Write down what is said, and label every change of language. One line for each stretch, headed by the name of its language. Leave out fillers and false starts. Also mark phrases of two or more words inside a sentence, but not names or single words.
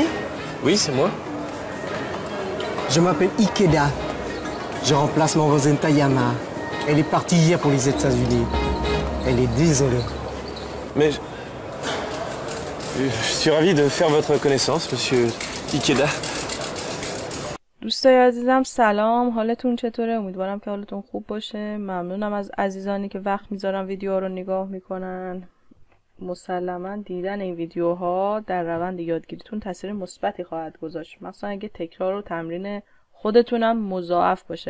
French: Oui, c'est moi. je m'appelle Ikeda. Je remplace mon voisine Tayama. Elle est partie hier pour les États-Unis. Elle est désolée. Mais je suis ravi de faire votre connaissance, monsieur Ikeda.
Persian: دوستای عزیزم سلام، حالتون چطوره؟ امیدوارم که حالتون خوب باشه. ممنونم از عزیزانی که وقت میذارن ویدیو رو نگاه میکنن. مسلما دیدن این ویدیوها در روند یادگیریتون تاثیر مثبتی خواهد گذاشت، مثلا اگه تکرار و تمرین خودتونم مضاعف باشه.